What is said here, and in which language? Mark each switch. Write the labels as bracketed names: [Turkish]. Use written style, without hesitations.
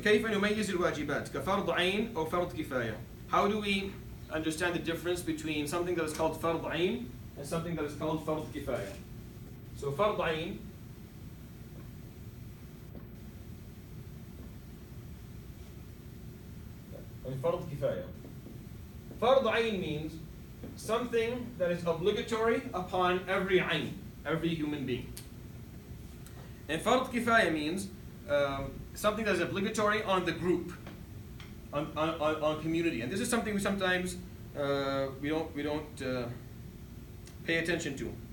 [Arabic] كيف نميز الواجبات كفرض عين أو فرض كفاية? [English] How do we understand the difference between something that is called فرض عين and something that is called فرض كفاية? So فرض عين and فرض كفاية. فرض عين means something that is obligatory upon every ayn, every human being. And فرض كفاية means something that is obligatory on the group, on community. And this is something we sometimes we don't pay attention to.